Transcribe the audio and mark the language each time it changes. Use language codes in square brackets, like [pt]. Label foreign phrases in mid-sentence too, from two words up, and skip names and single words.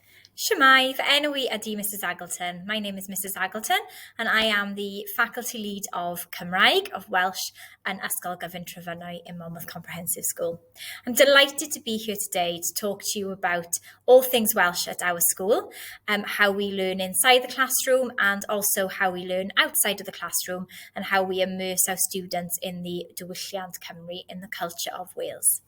[cy] Shemai, fy enw I ydy Mrs Aggleton. [en] My name is Mrs Aggleton and I am the Faculty Lead of Cymraeg, of Welsh and Ysgol Gyfun Trefynau in Monmouth Comprehensive School. I'm delighted to be here today to talk to you about all things Welsh at our school, how we learn inside the classroom and also how we learn outside of the classroom and how we immerse our students in the [cy] diwylliant Cymru, [en] in the culture of Wales.